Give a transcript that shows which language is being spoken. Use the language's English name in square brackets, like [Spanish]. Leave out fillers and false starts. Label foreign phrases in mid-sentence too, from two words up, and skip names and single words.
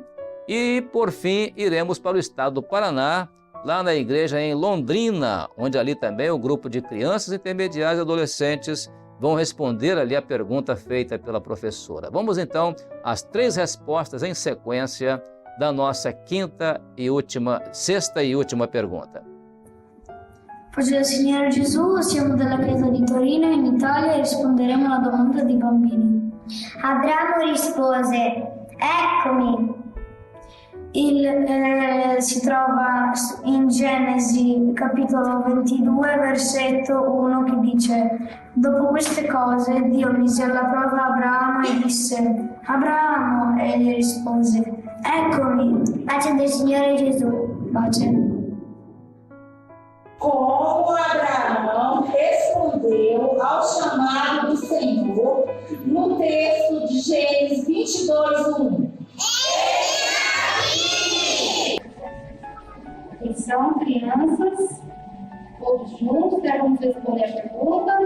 [Portuguese] E, por fim, iremos para o estado do Paraná, lá na igreja em Londrina, onde ali também o grupo de crianças intermediárias e adolescentes vão responder ali a pergunta feita pela professora. Vamos então às 3 respostas em sequência da nossa sexta e última pergunta. [Italian] Pace del Signore Gesù, siamo della Chiesa di Torino in Italia e risponderemo alla domanda dei bambini. Abramo rispose: eccomi. Si trova in Genesi capitolo 22 versetto 1 che dice: dopo queste cose Dio mise alla prova Abramo e disse: Abramo, e gli rispose: eccomi. Pace del Signore Gesù. Pace. [Portuguese] Como Abraão respondeu ao chamado do Senhor no texto de Gênesis 22:1. E são crianças, todos juntos, vamos responder a pergunta.